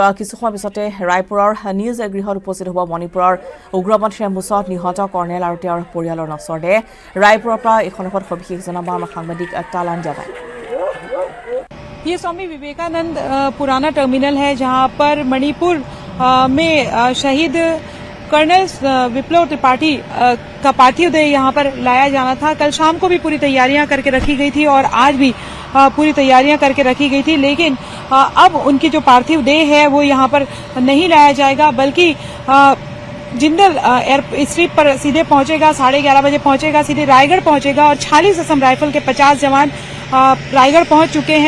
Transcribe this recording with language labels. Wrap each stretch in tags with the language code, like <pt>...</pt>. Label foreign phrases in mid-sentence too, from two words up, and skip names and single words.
<as>কিছু সময় পিছতে ৰায়পুৰৰ নিজ গৃহত উপস্থিত হ'ব মণিপুৰৰ উগ্ৰপন্থীৰ মুচত নিহত কৰ্ণেল আৰু তেওঁৰ পৰিয়ালৰ নচৰতে ৰায়পুৰৰ পৰা এই সন্দৰ্ভত সবিশেষ জনাব আমাৰ সাংবাদিক তালান জাবাই</as> <hi>ये स्वामी विवेकानंद पुराना टर्मिनल है जहां पर मणिपुर में शहीद कर्नल विप्लव त्रिपाठी का पार्थिव देह यहां पर लाया जाना था। कल शाम को भी पूरी तैयारियां करके रखी गई थी और आज भी पूरी तैयारियां करके रखी गई थी, लेकिन अब उनकी जो पार्थिव देह है वो यहां पर नहीं लाया जाएगा बल्कि जिंदल एयरस्ट्रिप पर सीधे पहुंचेगा 11:30 बजे पहुंचेगा, सीधे रायगढ़ पहुंचेगा और 46 असम राइफल के 50 जवान रायगढ़ पहुंच चुके हैं।</hi>